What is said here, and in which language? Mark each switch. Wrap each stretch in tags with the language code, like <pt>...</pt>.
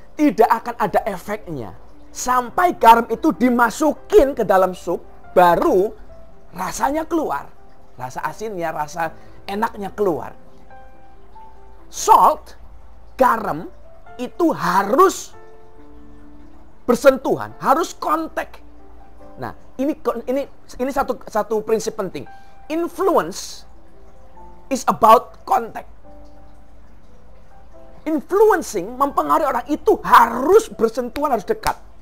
<id>Tidak akan ada efeknya. Sampai garam itu dimasukin ke dalam sup, baru rasanya keluar. Rasa asinnya, rasa enaknya keluar. Salt, garam, itu harus bersentuhan, harus kontak. Nah, ini satu prinsip penting.</id> <en>Influence is about contact.</en> <id>Influencing, mempengaruhi orang itu harus bersentuhan, harus dekat.</id>